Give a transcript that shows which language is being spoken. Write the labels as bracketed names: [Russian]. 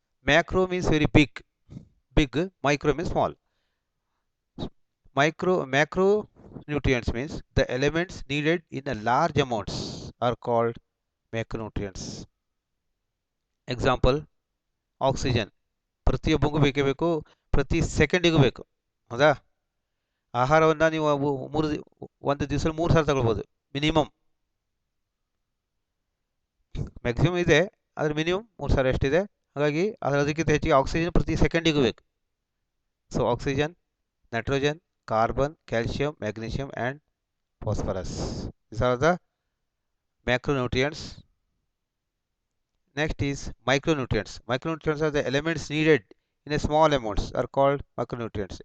[English] Macro means very big, micro means small. Macro nutrients means the elements needed in a large amounts are called macronutrients. [Kannada] Example, oxygen ಪ್ರತಿಯೊಬ್ಬರಿಗೂ ಬೇಕೇ ಬೇಕು, ಪ್ರತಿ ಸೆಕೆಂಡಿಗೂ ಬೇಕು. ಹೌದಾ? ಆಹಾರವನ್ನು ನೀವು ಒಂದು ದಿವಸದಲ್ಲಿ 3 ಸಾರಿ ತಗೊಳ್ಬೋದು ಮಿನಿಮಮ್. ಮ್ಯಾಕ್ಸಿಮಮ್ ಇದೆ, ಆದರೆ ಮಿನಿಮಮ್ 3 ಸಾರಿ ಅಷ್ಟಿದೆ. ಹಾಗಾಗಿ ಅದಕ್ಕಿಂತ ಹೆಚ್ಚಿಗೆ ಆಕ್ಸಿಜನ್ ಪ್ರತಿ ಸೆಕೆಂಡಿಗೂ ಬೇಕು. [English] So oxygen, nitrogen, carbon, calcium, magnesium and phosphorus. These are the macronutrients. Next is micronutrients. Micronutrients are the elements needed in a small amounts are called micronutrients.